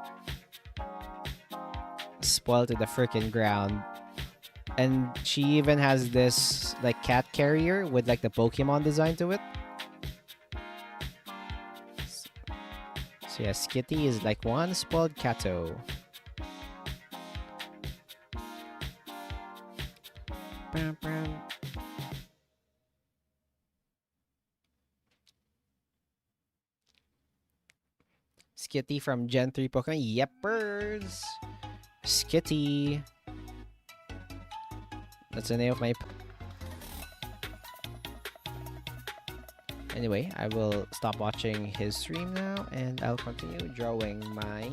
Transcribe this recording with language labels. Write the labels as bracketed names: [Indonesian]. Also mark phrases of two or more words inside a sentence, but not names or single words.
[English] Spoil to the freaking ground. And she even has this like cat carrier with like the Pokemon design to it. So yeah, Skitty is like one spoiled catto. Bam, bam. Skitty from Gen 3 Pokemon. Yeppers! Skitty. That's the name of my... Anyway, I will stop watching his stream now and I'll continue drawing my...